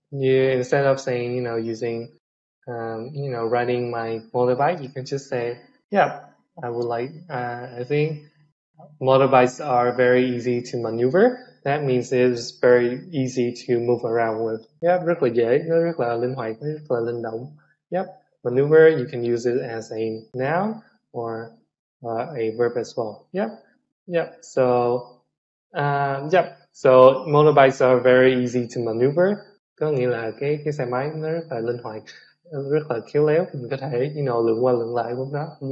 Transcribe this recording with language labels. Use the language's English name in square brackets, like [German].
[English] You instead of saying, using, riding my motorbike, you can just say, yeah, I would like. I think motorbikes are very easy to maneuver. That means it's very easy to move around with. [Vietnamese] Yeah, rất là dễ, nó rất là linh hoạt, nó rất là linh động. [English] Yep, maneuver, you can use it as a noun or a verb as well. Yep, yep. So motorbikes are very easy to maneuver. [Vietnamese] Có nghĩa là cái xe máy nó rất là linh hoạt, rất là khéo léo. Mình có thể, lượn qua lượn lại với nó.